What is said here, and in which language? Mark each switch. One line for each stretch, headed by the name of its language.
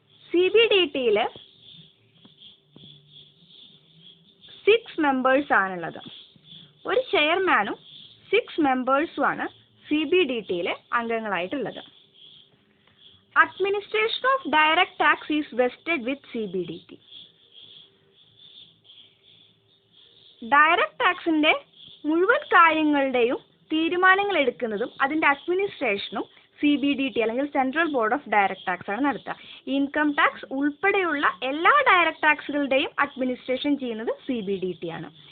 Malayalam: CBDTയിൽ 6 members ആണുള്ളത്. ഒരു ചെയർമാനും 6 മെമ്പേഴ്സുമാണ് CBDTയിലെ അംഗങ്ങളായിട്ടുള്ളത്.
English: Administration of direct tax is vested with CBDT.
Malayalam: Direct ടാക്സിന്റെ മുഴുവൻ കാര്യങ്ങളുടെയും തീരുമാനങ്ങൾ എടുക്കുന്നതും അതിന്റെ അഡ്മിനിസ്ട്രേഷനും CBDT അല്ലെങ്കിൽ central board of direct tax ആണ് നടത്തുക. ഇൻകം ടാക്സ് ഉൾപ്പെടെയുള്ള എല്ലാ ഡയറക്റ്റ് ടാക്സുകളുടെയും അഡ്മിനിസ്ട്രേഷൻ ചെയ്യുന്നത് CBDT ആണ്.